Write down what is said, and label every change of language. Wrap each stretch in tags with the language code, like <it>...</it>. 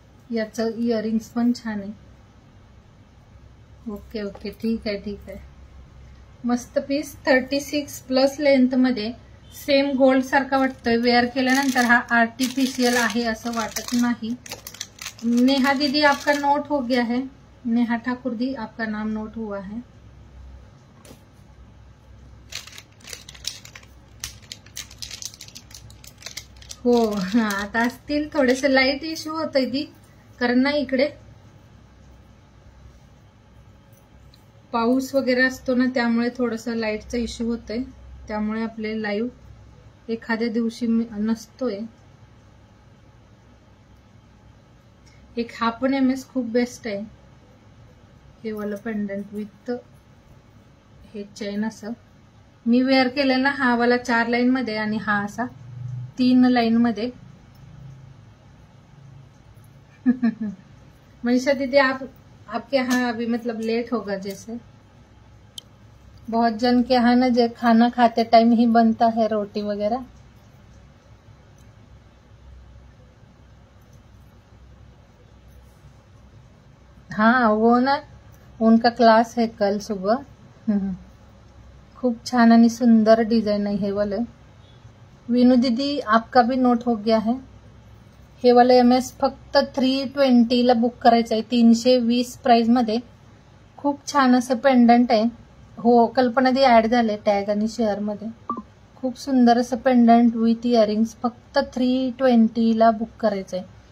<mr>याचं इयरिंग्स पण छान आहे। ओके ओके, ठीक आहे ठीक आहे, मस्त पीस। 36+ लेंथ मध्ये सेम गोल्ड सारखा वाटतोय। वेअर केल्यानंतर हा आर्टिफिशियल आहे असं वाटत नाही।</mr> <hi>नेहा दीदी आपका नोट हो गया है, नेहा ठाकुर दी आपका नाम नोट हुआ है।</hi> <mr>हो आता असतील थोडेसे लाईट इश्यू होतोय दी, कारण ना इकडे पाऊस वगैरे असतो ना त्यामुळे थोडंसं लाईटचा इश्यू होतोय, त्यामुळे आपले लाईव्ह एखाद्या दिवशी नसतोय। एक हा पण MS खूप बेस्ट आहे। हे वाला पेंडंट विथ हे चेन असं मी वेअर केलेला। हा वाला 4 लाईन मध्ये आणि हा असा 3 लाईन मध्ये।</mr> <hi>मनीषा दीदी आपके यहाँ अभी मतलब लेट होगा जैसे, बहुत जन के यहाँ ना जो खाना खाते टाइम ही बनता है रोटी वगैरह। हाँ वो ना उनका क्लास है कल सुबह।</hi> <mr>खूप छान आणि सुंदर डिजाइन आहे हे वाले।</mr> <hi>विनू दीदी आपका भी नोट हो गया है।</hi> <mr>हे वाले MS फक्त 320 ला बुक करायचं आहे, 320 प्राइस मध्ये। खूप छान असं पेंडंट आहे। हो कल्पना दी ऍड झाले टॅग आणि शेअर मध्ये। खूप सुंदर असं पेंडंट विथ इयरिंग्स फक्त 320 ला बुक करायचं आहे।</mr>